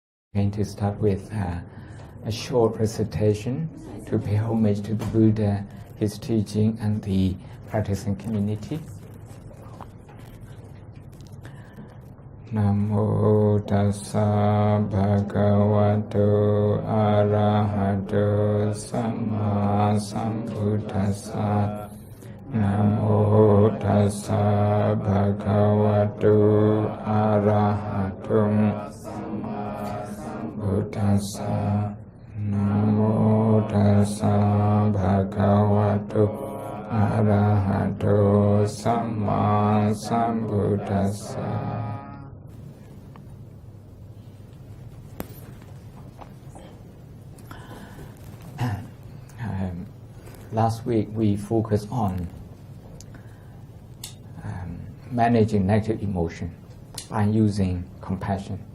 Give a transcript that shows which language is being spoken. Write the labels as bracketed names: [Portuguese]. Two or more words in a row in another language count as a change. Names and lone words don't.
[English] going to start with a short recitation to pay homage to the Buddha, his teaching, and the practicing community. [Pali] Namo tassa bhagavato arahato samma sambuddhassa. Namo tassa bhagavato arahato Buddhassa. Namo tassa bhagavato arahato samma sambuddhassa. [English] Last week we focused on managing negative emotion by using compassion.